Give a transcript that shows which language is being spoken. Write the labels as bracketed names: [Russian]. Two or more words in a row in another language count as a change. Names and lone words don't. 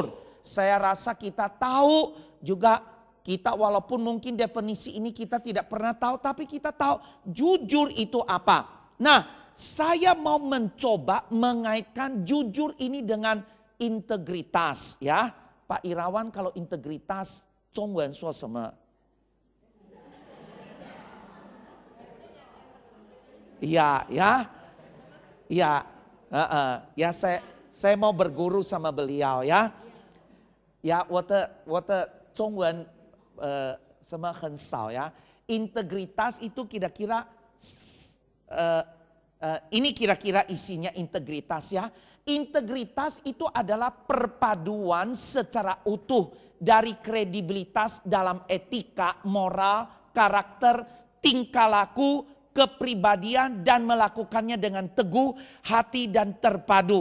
[Indonesian] Saya rasa kita tahu juga. Kita walaupun mungkin definisi ini kita tidak pernah tahu, tapi kita tahu jujur itu apa. Nah, saya mau mencoba mengaitkan jujur ini dengan integritas ya. Pak Irawan, kalau integritas, [Chinese] Zhongwen说什么? [Indonesian] Iya, ya. Iya. Ya saya mau berguru sama beliau ya. Ya, [Chinese] 我的中文 很少 ya. [Indonesian] Integritas itu kira-kira ini kira-kira isinya integritas ya. Integritas itu adalah perpaduan secara utuh dari kredibilitas dalam etika, moral, karakter, tingkah laku, kepribadian dan melakukannya dengan teguh hati dan terpadu.